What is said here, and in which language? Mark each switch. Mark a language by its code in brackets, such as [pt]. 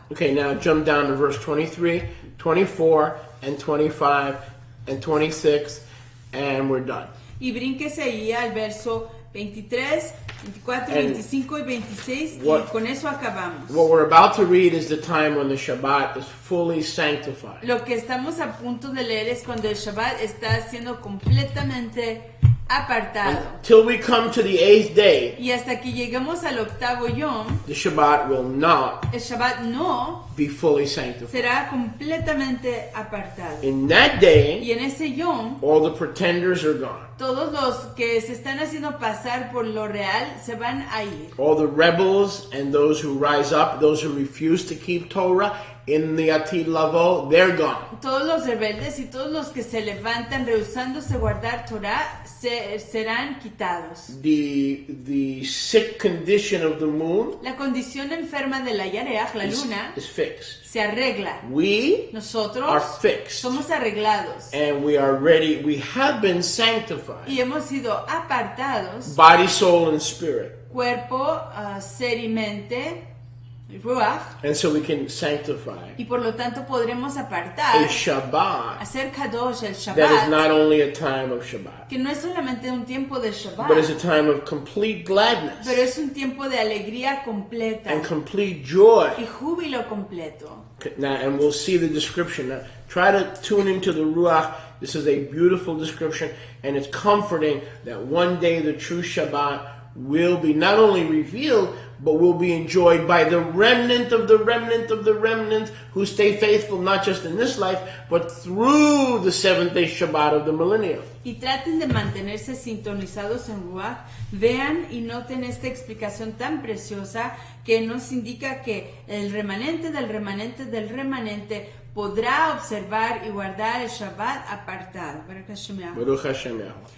[en] Okay, now jump down to verse 23, 24, and 25, and 26, and we're done. [es] Y brínquese ahí al verso 23, 24, [en] And [es] 25 y 26, y [en] what- [es] con eso acabamos. [en] What we're about to read is the time when the Shabbat is fully sanctified. [es] Lo que estamos a punto de leer es cuando el Shabbat está siendo completamente apartado. [en] Till we come to the 8th day, [es] Y hasta que llegamos al octavo Yom, [en] the Shabbat will not [es] el Shabbat no [en] be fully sanctified. [es] será completamente apartado. [en] In that day, [es] Y en ese Yom, [en] all the pretenders are gone. [es] todos los que se están haciendo pasar por lo real se van a ir. [en] All the rebels and those who rise up, those who refuse to keep Torah, in the Atid Lavo, they're gone. [es] Todos los rebeldes y todos los que se levantan rehusándose guardar Torah serán quitados. [en] The sick condition of the moon [es] La condición enferma de la Yareach, la luna, [en] is fixed. [es] se arregla. [en] We [es] Nosotros [en] are fixed. [es] somos arreglados [en] And we are ready. We have been sanctified. [es] y hemos sido apartados, [en] Body, soul, and spirit. [es] cuerpo, ser y mente, ruach, [en] And so we can sanctify [es] y por lo tanto podremos [en] a [es] apartar, [en] Shabbat [es] hacer kadosh el [en] that is [es] Shabbat, [en] not only a time of Shabbat, [es] que no es solamente un tiempo de [en] but is a [es] Shabbat, [en] time of complete gladness [es] pero es un tiempo de alegría completa [en] and complete joy. [es] y júbilo completo. [en] Now, and we'll see the description. Now, try to tune into the Ruach. This is a beautiful description, and it's comforting that one day the true Shabbat will be not only revealed, but will be enjoyed by the remnant of the remnant of the remnant who stay faithful not just in this life, but through the seventh-day Shabbat of the millennium. [es] Y traten de mantenerse sintonizados en Ruach, vean y noten esta explicación tan preciosa que nos indica que el remanente del remanente del remanente podrá observar y guardar el Shabbat apartado. [he] Baruch Hashem Yahweh. Baruch Hashem Yahweh.